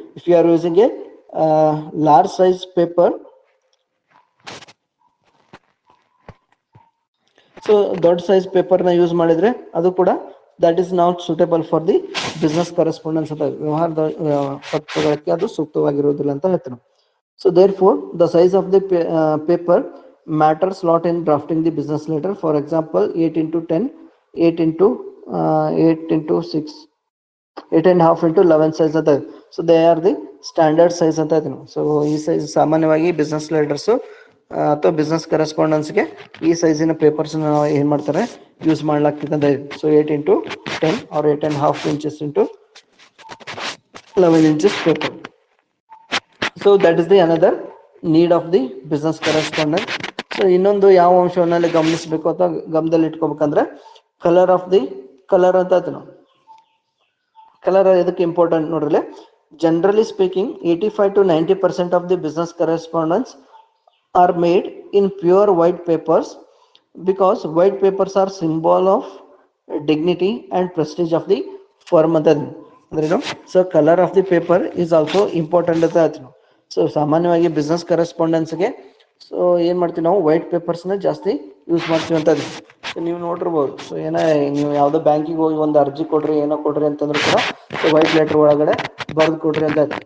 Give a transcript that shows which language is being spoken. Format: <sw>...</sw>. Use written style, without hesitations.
<en>if you are using a large size paper, so</en> <kn>ದೊಡ್ಡ size ಪೇಪರ್ನ use ಮಾಡಿದ್ರೆ ಅದು ಕೂಡ</kn> <en>that is not suitable for the business correspondence ಅಂತ,</en> <kn>ವ್ಯವಹಾರದ ಪತ್ರಗಳಿಗೆ ಅದು ಸೂಕ್ತವಾಗಿರುವುದಿಲ್ಲ ಅಂತ ಹೇಳ್ತಾರೆ.</kn> <en>So therefore the size of the paper matters lot in drafting the business letter. For example, 8 into 10, 8 into 8 into 6, 8.5 into 11 size ಅಂತ. So they are the standard size</en> <kn>ಅಂತ ಇದೀನಿ. So ಈ size ಸಾಮಾನ್ಯವಾಗಿ ಬಿಸ್ನೆಸ್ ಲೆಟರ್ಸ್ ಅಥವಾ business ಕರೆಸ್ಪಾಂಡೆನ್ಸ್ಗೆ ಈ ಸೈಜಿನ papers ನಾವು ಏನ್ ಮಾಡ್ತಾರೆ, ಯೂಸ್ ಮಾಡ್ಲಾಗ್ತಿದೆ ಅಂತ.</kn> <en>So 8 into 10 or 8.5 inches into 11 inches paper. So that is the another need of the business correspondent.</en> <kn>So ಇನ್ನೊಂದು ಯಾವ ಅಂಶವನ್ನಲ್ಲಿ ಗಮನಿಸಬೇಕು ಅಥವಾ ಗಮನದಲ್ಲಿ ಇಟ್ಕೋಬೇಕಂದ್ರೆ</kn> <en>colour of the colour</en> <kn>ಅಂತ ಆಯ್ತು. ನಾವು ಕಲರ್ ಎದಕ್ಕೆ ಇಂಪಾರ್ಟೆಂಟ್ ನೋಡ್ರಿ.</kn> <en>generally speaking 85 to 90% of the business correspondence are made in pure white papers because white papers are symbol of dignity and prestige of the firm</en> <kn>ಅಂತ ಅಂದ್ರೇನು.</kn> <en>so colour of the paper is also important</en> <kn>ಅಂತ ಆಯ್ತು. So ಸಾಮಾನ್ಯವಾಗಿ business ಕರೆಸ್ಪಾಂಡೆನ್ಸ್ಗೆ so ಏನ್ ಮಾಡ್ತೀವಿ ನಾವು, white ಪೇಪರ್ಸ್ನ ಜಾಸ್ತಿ use ಮಾಡ್ತೀವಿ ಅಂತ. ಸೊ ನೀವು ನೋಡಿರ್ಬೋದು, ಸೊ ನೀವು ಯಾವುದೋ ಬ್ಯಾಂಕಿಗೆ ಹೋಗಿ ಒಂದು ಅರ್ಜಿ ಕೊಡ್ರಿ, ಏನೋ ಕೊಡ್ರಿ ಅಂತಂದ್ರೆ ಕೂಡ ಸೊ ವೈಟ್ ಲೆಟರ್ ಒಳಗಡೆ ಬರೆದು ಕೊಡ್ರಿ ಅಂತ.</kn>